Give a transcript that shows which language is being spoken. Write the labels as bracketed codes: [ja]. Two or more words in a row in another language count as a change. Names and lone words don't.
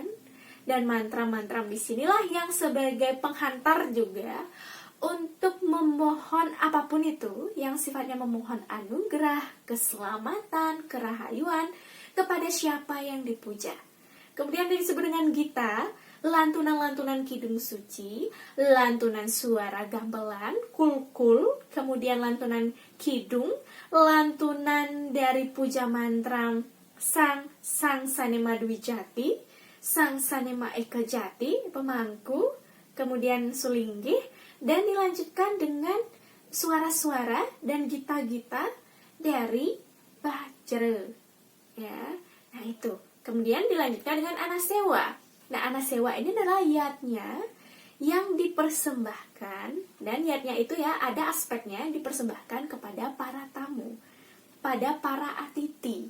[id] Dan mantra-mantra di sinilah yang sebagai penghantar juga untuk memohon apapun itu yang sifatnya memohon anugerah, keselamatan, kerahayuan kepada siapa yang dipuja. Kemudian disebut dengan gita, lantunan-lantunan kidung suci, lantunan suara gamelan, kulkul, kemudian lantunan kidung, lantunan dari puja mantra Sang Sanema Dwijati, Sang Sanema Eka Jati, pemangku, kemudian sulinggih, dan dilanjutkan dengan suara-suara dan gita-gita dari Bajra. Ya, nah itu. Kemudian dilanjutkan dengan Anasewa. Nah, Anasewa ini adalah yatnya yang dipersembahkan, dan yatnya itu ya ada aspeknya dipersembahkan kepada para tamu, pada para atiti.